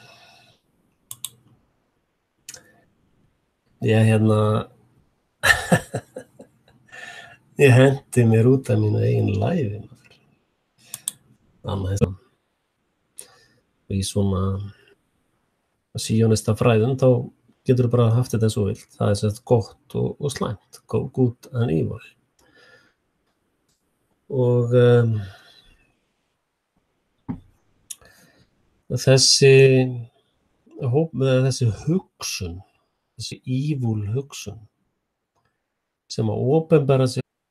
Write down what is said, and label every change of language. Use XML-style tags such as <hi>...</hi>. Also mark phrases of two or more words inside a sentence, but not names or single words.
<is>Ég hendi mér út af mínu eigin live-inu. Þannig að í svona síónista fræðum þá getur þú bara haft þetta eins og vilt. Það er sett gott og slæmt,</is> <en>good and evil.</en> <is>Og þessi hugsun, þessi evil hugsun sem að opinbera sig,</is>